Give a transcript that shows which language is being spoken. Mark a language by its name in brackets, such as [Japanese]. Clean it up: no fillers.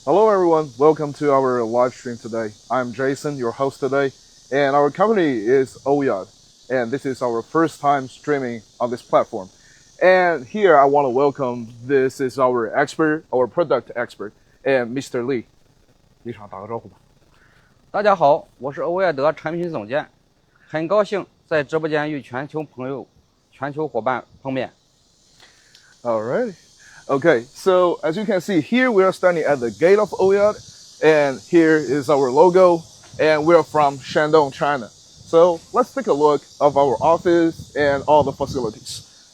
[English] Hello everyone, welcome to our live stream today. I'm Jason, your host today, and our company is OYADE, and this is our first time streaming on this platform. And here I want to welcome, this is our expert, our product expert, and Mr. [Chinese] Lee. 立场打个招呼吧。大家好，我是欧亚德产品总监，很高兴在直播间与全球朋友、全球伙伴碰面。 [English] Alright. Okay, so as you can see here, we are standing at the gate of OYADE, and here is our logo, and we are from Shandong, China. So let's take a look of our office and all the facilities.